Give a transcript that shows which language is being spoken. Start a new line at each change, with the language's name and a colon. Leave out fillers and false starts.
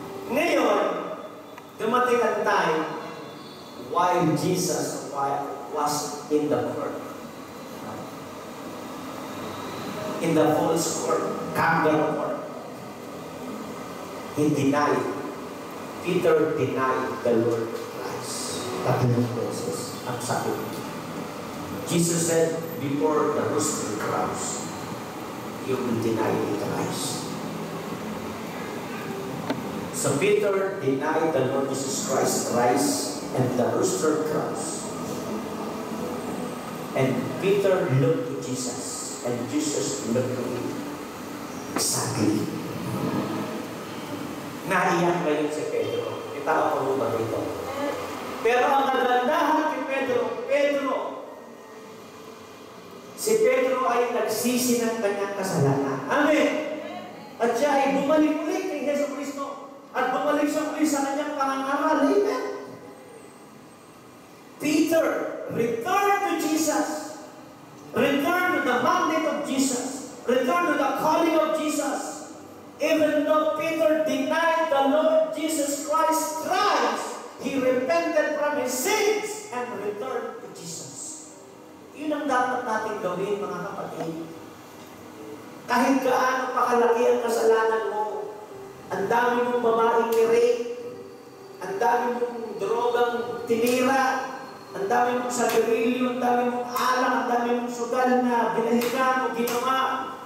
Filipino: Ngayon, dumating ang
English: time while Jesus was in the court. In the false court, kangaroo court. He denied. Peter denied the Lord Christ.
Filipino: Tatlong beses ang sabi niya.
English: Jesus said, before the rooster crows, you will deny me thrice. So Peter denied the Lord Jesus Christ thrice, and the rooster crows. And Peter looked to Jesus, and Jesus looked to him. Exactly.
Filipino: Naiyak ngayon si Pedro. Itawa ko mo ba dito? Pero ang kagandahan kay Pedro, si Pedro ay nagsisi ng kanyang kasalanan. Amen! At siya ay bumalik ulit kay Yesu Cristo. At bumalik siya ulit sa kanyang pangangaral. Amen!
English: Peter returned to Jesus. Returned to the mandate of Jesus. Returned to the calling of Jesus. Even though Peter denied the Lord Jesus Christ thrice, he repented from his sins and returned to Jesus.
Filipino: Yun ang dapat natin gawin, mga kapatid. Kahit gaano pakalaki ang kasalanan mo, ang dami mong babaeng ni-rape, ang dami mong drogang tinira, ang dami mong sabirilyo, ang dami mong alam, ang dami mong sugal na binalikan o ginawa.